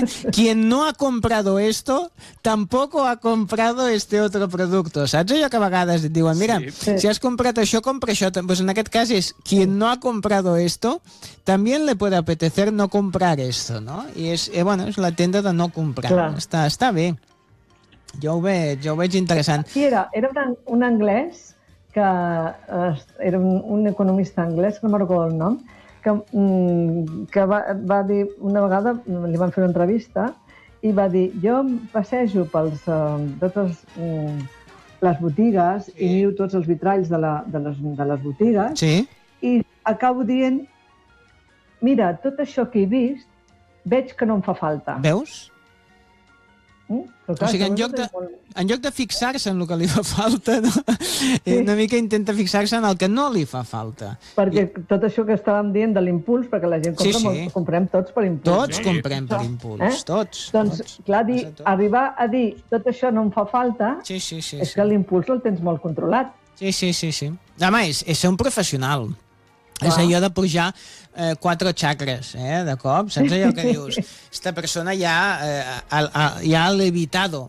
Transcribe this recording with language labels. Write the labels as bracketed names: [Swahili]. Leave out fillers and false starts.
[Spanish] quien no ha comprado esto, tampoco ha comprado este otro producto. [Catalan] Saps allò que a vegades et diuen? Mira, si has comprat això, compra això. [Spanish] Pues [Catalan] en aquest cas és, [Spanish] quien no ha comprado esto, también le puede apetecer no comprar esto, no? [Catalan] I és, bueno, és la tenda de no comprar. [Spanish] Claro. [Catalan] Està bé. Jo ho veig interessant. Aquí era un anglès... que era un economista anglès, no me recordo el nom, que va dir una vegada, li van fer una entrevista, i va dir, jo passejo pels totes les botigues i miro tots els vitralls de les botigues i acabo dient, mira, tot això que he vist, veig que no em fa falta. Veus? Clar, o sigui, en lloc de fixar-se en el que li fa falta, no? Una mica intenta fixar-se en el que no li fa falta. Perquè tot això que estàvem dient de l'impuls, perquè la gent compra, comprem tots per impuls. Tots comprem per impuls, tots. Doncs, clar, arribar a dir tot això no em fa falta, és que l'impuls el tens molt controlat. Sí. A més, és ser un professional. És allò de pujar quatre xacres, de cop. Saps allò que dius? [Spanish] Esta persona ja ha levitado.